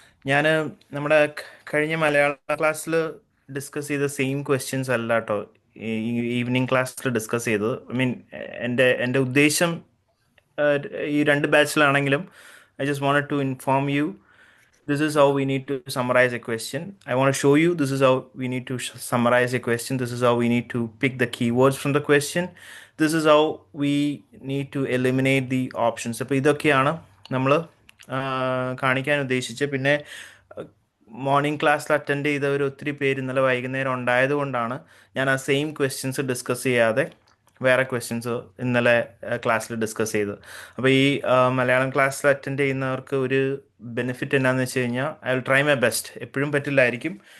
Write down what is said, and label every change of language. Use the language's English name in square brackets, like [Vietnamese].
[Malayalam] ഞാൻ നമ്മുടെ കഴിഞ്ഞ മലയാള ക്ലാസ്സിൽ ഡിസ്കസ് ചെയ്ത സെയിം ക്വസ്റ്റ്യൻസ് അല്ല കേട്ടോ ഈവനിങ് ക്ലാസ്സിൽ ഡിസ്കസ് ചെയ്തത്. [English] I mean, [Malayalam] എൻ്റെ ഉദ്ദേശം ഈ രണ്ട് ബാച്ചിലാണെങ്കിലും [English] I just wanted to inform you this is how we need to summarize a question. I want to show you this is how we need to summarize a question. This is how we need to pick the keywords from the question. This is how we need to eliminate the options. [Malayalam] അപ്പോൾ ഇതൊക്കെയാണ് നമ്മൾ കാണിക്കാൻ ഉദ്ദേശിച്ചത്. പിന്നെ morning ക്ലാസ്സിൽ attend ചെയ്തവർ ഒത്തിരി പേര് ഇന്നലെ വൈകുന്നേരം ഉണ്ടായതുകൊണ്ടാണ് ഞാൻ ആ സെയിം ക്വസ്റ്റ്യൻസ് ഡിസ്കസ് ചെയ്യാതെ വേറെ ക്വസ്റ്റ്യൻസ് ഇന്നലെ ക്ലാസ്സിൽ ഡിസ്കസ് ചെയ്തത്. അപ്പോൾ ഈ മലയാളം ക്ലാസ്സിൽ അറ്റൻഡ് ചെയ്യുന്നവർക്ക് ഒരു ബെനിഫിറ്റ് എന്നാന്ന് വെച്ച് കഴിഞ്ഞാൽ [English] I will try my best. [Malayalam] എപ്പോഴും പറ്റില്ലായിരിക്കും.